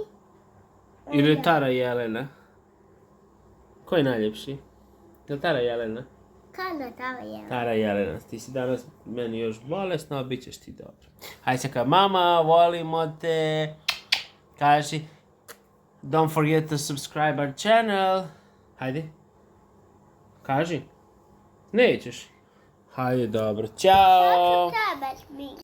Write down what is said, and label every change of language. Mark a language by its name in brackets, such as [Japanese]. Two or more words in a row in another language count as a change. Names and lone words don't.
[Bosnian] Ili je Tara Jelena? Ko je najljepši? Je li Tara Jelena? Kada Tara Jelena? Tara Jelena. Ti si danas meni još bolesna, bit ćeš ti dobro. Hajde se kao, mama, volimo te. Kaži, [English] don't forget to subscribe our channel. [Bosnian] Hajde. Kaži. Nećeš. Hajde, dobro. Ćao. Trebaš mi.